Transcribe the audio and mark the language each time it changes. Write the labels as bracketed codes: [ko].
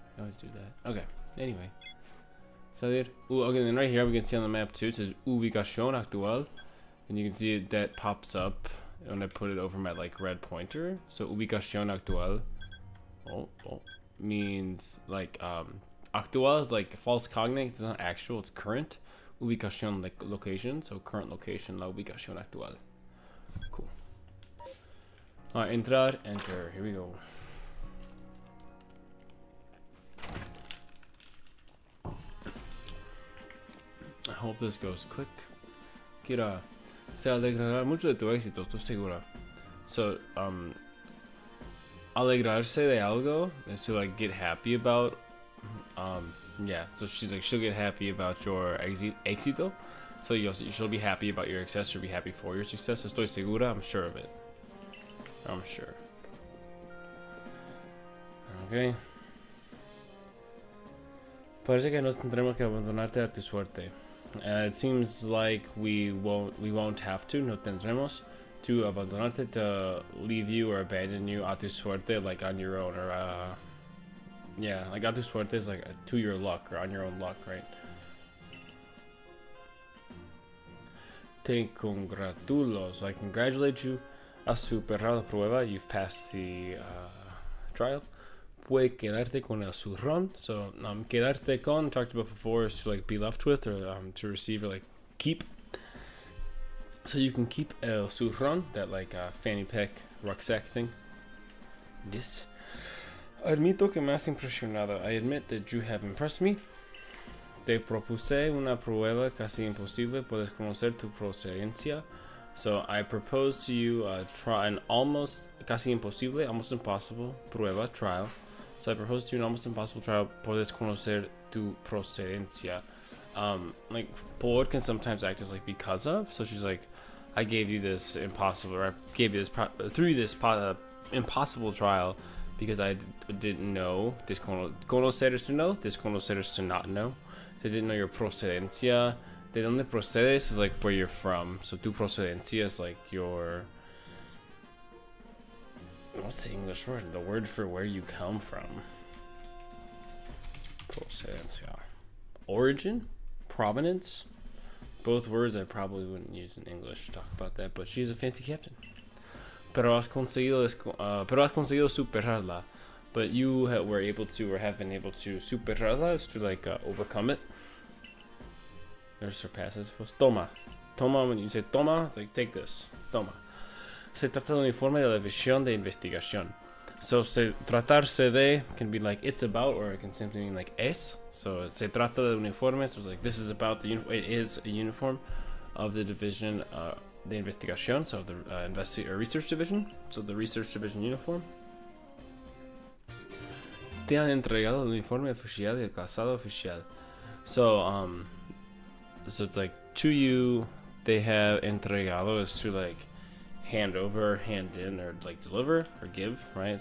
[en] I always do that. Okay, anyway. Salir. Okay, then right here we can see on the map too, it says [es] ubicación actual. [en] And you can see it, that pops up when I put it over my like red pointer. So ubicación actual. Means like, actual is like false cognate, it's not actual, it's current. Ubicación, like location, so current location, [es] la ubicación actual. [en] Cool. Alright, entrar, enter. Here we go. I hope this goes quick. [es] Kira, se alegrará mucho de tu éxito, estoy segura. [en] So, alegrarse de algo is to like get happy about. Yeah, so she's like, she'll get happy about your éxito. So she'll be happy about your success, she'll be happy for your success. [es] Estoy segura, [en] I'm sure of it. I'm sure. Okay. [es] Parece que no tendremos que abandonarte a tu suerte. [en] It seems like we won't have to, [es] no tendremos [en] to abandonarte, to leave you or abandon you [es] a tu suerte, [en] like on your own, or yeah, like a tu suerte is like to your luck, or on your own luck, right? [es] Te congratulo, [en] so I congratulate you. [es] Has superado la prueba, [en] you've passed the trial. [es] Puede quedarte con el zurrón. [en] So quedarte con, talked about before, is to like be left with, or to receive, or like keep. So you can keep el zurrón, that like fanny pack rucksack thing. This. [es] Admito que me has impresionado. [en] I admit that you have impressed me. [es] Te propuse una prueba casi imposible. Puedes conocer tu procedencia. [en] So I propose to you try an almost [es] casi imposible, [en] almost impossible prueba, trial. So I propose to you an almost impossible trial. [es] Puedes conocer tu procedencia. [en] Like por can sometimes act as like because of. So she's like, I gave you this impossible, or I gave you this through this impossible trial. Because I didn't know, conocer is to know, desconocer is to not know. So I didn't know your procedencia. [es] De donde procedes [en] is like where you're from. So tu procedencia is like your, what's the English word? The word for where you come from. Procedencia. Origin? Provenance? Both words I probably wouldn't use in English to talk about that, but she's a fancy captain. [es] Pero has conseguido superarla. [en] But you were able to, or have been able to, superarla is to like overcome it. Or surpass, I suppose. Toma. Toma, when you say toma, it's like take this. [es] Toma. Se trata de un informe de la división de investigación. [en] So tratarse de can be like it's about, or it can simply mean like es. So [es] se trata de un informe, [en] so it's like this is about the it is a uniform of the division the investigación, so the research division, so the research division uniform. [es] Te han entregado el uniforme oficial y el calzado oficial. [en] So so it's like to you they have entregado is to like hand over, hand in, or like deliver or give, right?